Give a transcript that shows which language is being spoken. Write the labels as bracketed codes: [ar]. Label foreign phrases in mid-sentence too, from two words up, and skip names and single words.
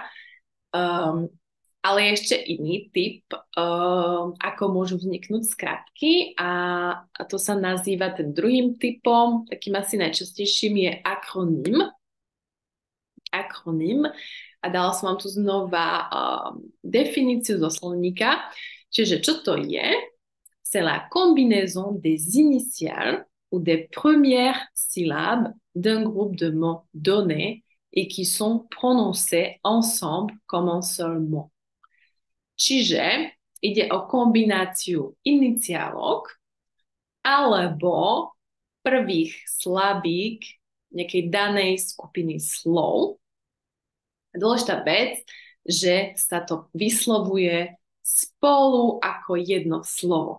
[sk] Ale je ešte iný typ, ako môžu vzniknúť skratky a to sa nazýva ten druhým typom, takým asi najčastejším je akronym. A dala som vám tu znova definíciu zo slovníka. Čiže čo to je? [fr] C'est la combinaison des initiales ou des premières syllabes d'un groupe de mots donnés et qui sont prononcés ensemble comme un seul mot. [sk] Čiže ide o kombináciu iniciálok alebo prvých slabík nejakej danej skupiny slov. Dôležitá vec, že sa to vyslovuje spolu ako jedno slovo.